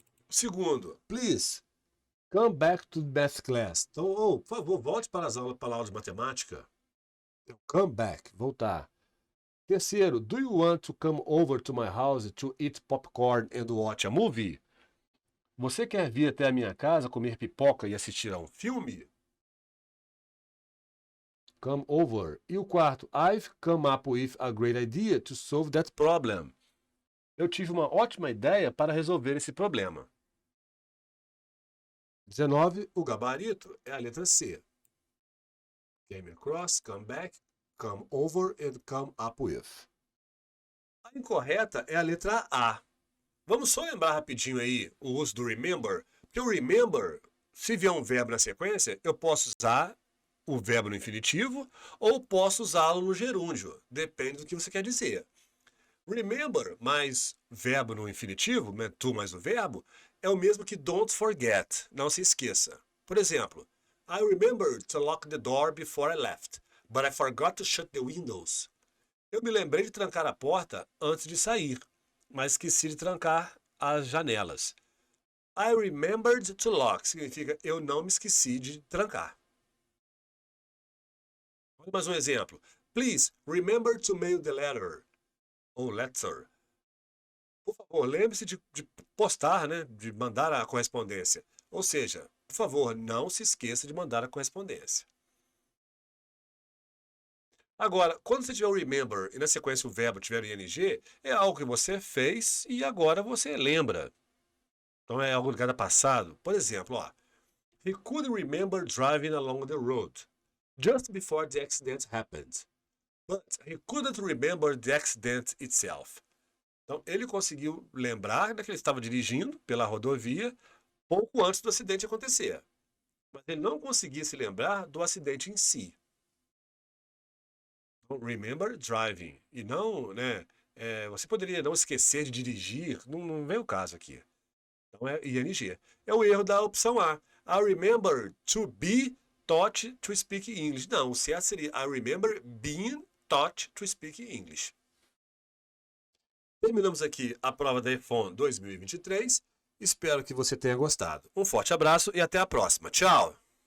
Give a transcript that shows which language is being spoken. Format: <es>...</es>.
<en>Segundo, please, come back to the math class.</en> <pt>Então, por favor, volte para a aula de matemática.</pt> <en>Come back,</en> <pt>voltar.</pt> <en>Terceiro, do you want to come over to my house to eat popcorn and watch a movie?</en> <pt>Você quer vir até a minha casa comer pipoca e assistir a um filme?</pt> <en>Come over.</en> <pt>E o quarto,</pt> <en>I've come up with a great idea to solve that problem.</en> <pt>Eu tive uma ótima ideia para resolver esse problema. 19, o gabarito é a letra C.</pt> <en>Came across, come back, come over and come up with.</en> <pt>A incorreta é a letra A. Vamos só lembrar rapidinho aí o uso do remember. Porque o remember, se vier um verbo na sequência, eu posso usar o verbo no infinitivo ou posso usá-lo no gerúndio. Depende do que você quer dizer. Remember mais verbo no infinitivo, né, to mais o verbo, é o mesmo que</pt> <en>don't forget,</en> <pt>não se esqueça. Por exemplo,</pt> <en>I remembered to lock the door before I left, but I forgot to shut the windows.</en> <pt>Eu me lembrei de trancar a porta antes de sair, mas esqueci de trancar as janelas.</pt> <en>I remembered to lock</en> <pt>significa eu não me esqueci de trancar. Olha mais um exemplo.</pt> <en>Please remember to mail the letter.</en> <pt>Ou letter. Por favor, lembre-se de postar, né? De mandar a correspondência. Ou seja, por favor, não se esqueça de mandar a correspondência. Agora, quando você tiver o remember e na sequência o verbo tiver o ing, é algo que você fez e agora você lembra. Então é algo ligado a passado. Por exemplo, ó,</pt> <en>he could remember driving along the road just before the accident happened, but he couldn't remember the accident itself.</en> <pt>Então ele conseguiu lembrar que ele estava dirigindo pela rodovia pouco antes do acidente acontecer, mas ele não conseguia se lembrar do acidente em si.</pt> <en>Remember driving.</en> <pt>E não, né? Você poderia não esquecer de dirigir, não vem o caso aqui. Então é ing. É o erro da opção A.</pt> <en>I remember to be taught to speak English.</en> <pt>Não, o certo seria</pt> <en>I remember being taught to speak English.</en> <pt>Terminamos aqui a prova da EFON 2023. Espero que você tenha gostado. Um forte abraço e até a próxima. Tchau!</pt>